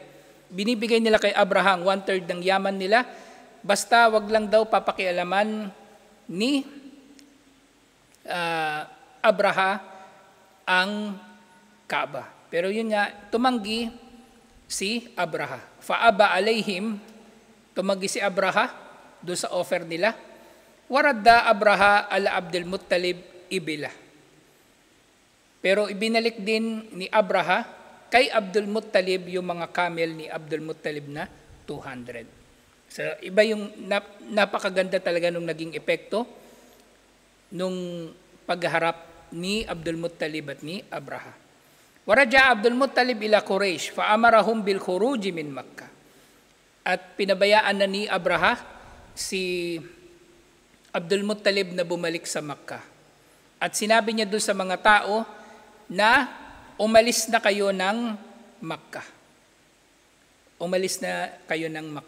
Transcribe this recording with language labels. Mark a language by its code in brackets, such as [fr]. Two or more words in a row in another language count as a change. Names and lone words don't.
[tl] Binibigay nila kay Abraham 1/3 ng yaman nila, basta wag lang daw papakialaman ni Abraha ang Kaaba. Pero yun nga, tumanggi si Abraha. [ar] فأبى عليهم, [tl] tumanggi si Abraha doon sa offer nila. [ar] وردّ أبرهة على عبد المطلب إبله. [tl] Pero ibinalik din ni Abraha kay Abdul Muttalib yung mga camel ni Abdul Muttalib na 200. So iba yung napakaganda talaga nung naging epekto nung pagharap ni Abdul Muttalib at ni Abraha. [ar] ورجع عبد المطلب إلى قريش فأمرهم بالخروج من مكة. [tl] At pinabayaan na ni Abraha si Abdul Muttalib na bumalik sa Makkah. At sinabi niya doon sa mga tao na umalis na kayo ng Makkah. Umalis na kayo ng Makkah.